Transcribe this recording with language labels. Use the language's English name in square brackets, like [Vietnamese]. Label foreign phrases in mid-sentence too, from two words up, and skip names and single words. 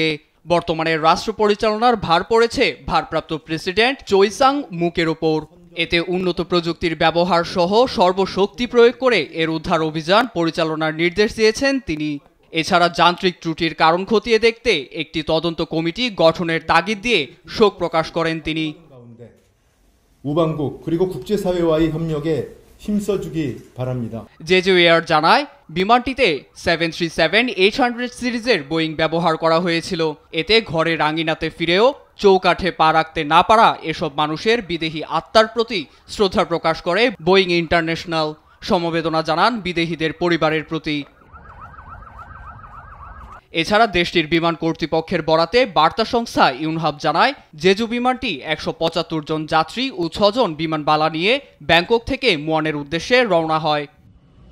[Bangla] বর্তমানে রাষ্ট্র পরিচালনার ভার পড়েছে ভারপ্রাপ্ত প্রেসিডেন্ট চোই সাং মুকের ওপর। এতে উন্নত প্রযুক্তির ব্যবহার সহ সর্বশক্তি প্রয়োগ করে এর উদ্ধার অভিযান পরিচালনার নির্দেশ দিয়েছেন তিনি। এছাড়া যান্ত্রিক ত্রুটির কারণ খতিয়ে দেখতে একটি তদন্ত কমিটি গঠনের তাগিদ দিয়ে শোক প্রকাশ করেন তিনি। [Korean] 우방국 그리고 국제사회와의 협력에 힘써주기 바랍니다. [Bangla] জেজু এয়ার জানায়, বিমানটিতে 737-800 সিরিজের বোয়িং ব্যবহার করা হয়েছিল। এতে ঘরের আঙিনাতে ফিরেও চৌকাঠে পা রাখতে না পারা এসব মানুষের বিদেহী আত্মার প্রতি শ্রদ্ধা প্রকাশ করে বোয়িং ইন্টারন্যাশনাল। সমবেদনা জানান বিদেহীদের পরিবারের প্রতি। এছাড়া দেশটির বিমান কর্তৃপক্ষের বরাতে বার্তা সংস্থা ইউনহাব জানায়, জেজু বিমানটি 175 জন যাত্রী ও 6 জন বিমানবালা নিয়ে ব্যাংকক থেকে মুয়ানের উদ্দেশ্যে রওনা হয়।